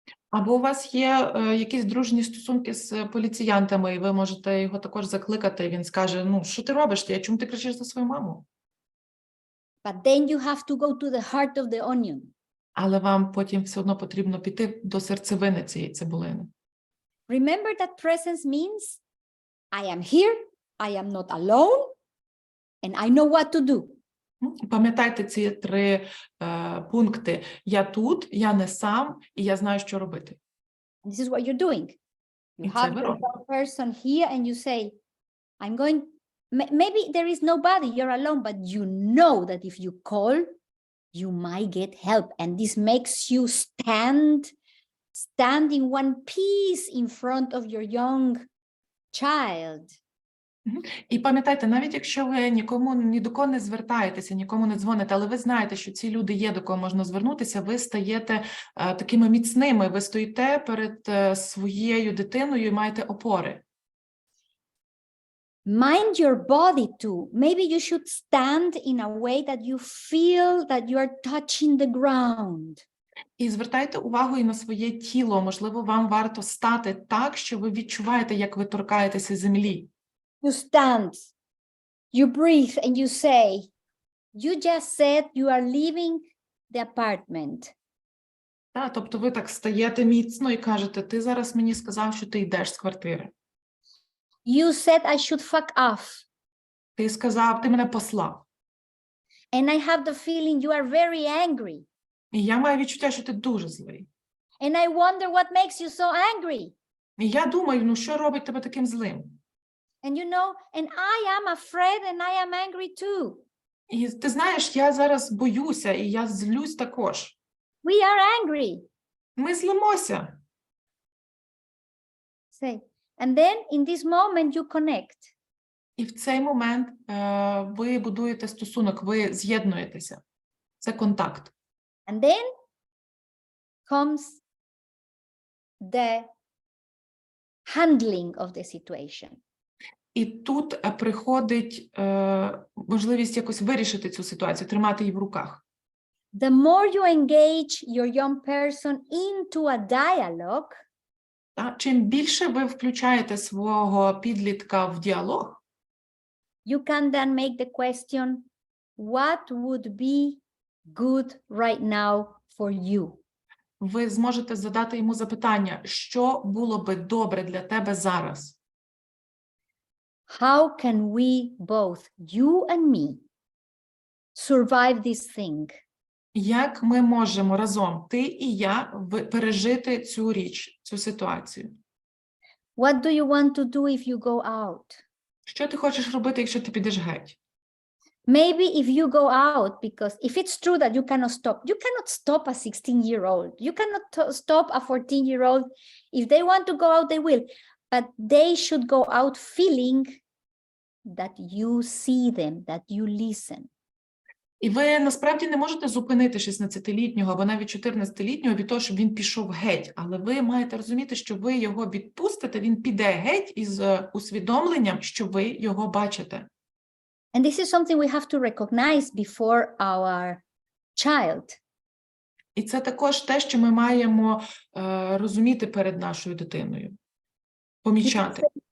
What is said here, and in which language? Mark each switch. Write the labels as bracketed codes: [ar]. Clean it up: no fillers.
[uk] Або у вас є якісь дружні стосунки з поліціянтами, і ви можете його також закликати, і він скаже, що ти робиш? Чому ти кричиш за свою маму? [en] But then you have to go to the heart of the onion. [uk] Але вам потім все одно потрібно піти до серцевини цієї цибулини. [en] Remember that presence means I am here, I am not alone, and I know what to do. [uk] Пам'ятайте ці 3 пункти. Я тут, я не сам, і я знаю, що робити. [en] This is what you're doing. You have your person here and you say, I'm going, maybe there is nobody, you're alone, but you know that if you call, you might get help. And this makes you stand in one piece in front of your young child. [uk] І пам'ятайте, навіть якщо ви ні до кого не звертаєтеся, нікому не дзвоните, але ви знаєте, що ці люди є, до кого можна звернутися, ви стаєте такими міцними, ви стоїте перед своєю дитиною і маєте опори. [en] Mind your body too. Maybe you should stand in a way that you feel that you are touching the ground. [uk] І звертайте увагу і на своє тіло. Можливо, вам варто стати так, що ви відчуваєте, як ви торкаєтеся землі. [en] You stand, you breathe, and you say, you just said you are leaving the apartment. [uk] Тобто ви так стаєте міцно і кажете, ти зараз мені сказав, що ти йдеш з квартири. [en] You said I should fuck off. [uk] Ти сказав, ти мене послав. [en] And I have the feeling you are very angry. [uk] І я маю відчуття, що ти дуже злий. [en] And I wonder what makes you so angry. [uk] І я думаю, що робить тебе таким злим? [en] And you know, and I am afraid and I am angry too. [uk] І ти знаєш, я зараз боюся, і я злюсь також. [en] We are angry. [uk] Ми злимося. [en] Say, and then in this moment you connect. [uk] І в цей момент ви будуєте стосунок, ви з'єднуєтеся. Це контакт. [en] And then comes the handling of the situation. [uk] І тут приходить можливість якось вирішити цю ситуацію, тримати її в руках. [en] The more you engage your young person into a dialogue, [uk] чим більше ви включаєте свого підлітка в діалог, [en] you can then make the question, what would be good right now for you? [uk] Ви зможете задати йому запитання, що було би добре для тебе зараз? [en] How can we both, you and me, survive this thing? [uk] Як ми можемо разом, ти і я, пережити цю річ, цю ситуацію? [en] What do you want to do if you go out? [uk] Що ти хочеш робити, якщо ти підеш геть? [en] Maybe if you go out, because if it's true that you cannot stop a 16-year-old. You cannot stop a 14-year-old. If they want to go out, they will. But they should go out feeling that you see them, that you listen. [uk] І ви насправді не можете зупинити 16-літнього або навіть 14-літнього від того, щоб він пішов геть. Але ви маєте розуміти, що ви його відпустите, він піде геть із усвідомленням, що ви його бачите. [en] And this is something we have to recognize before our child. [uk] І це також те, що ми маємо розуміти перед нашою дитиною. Помічати.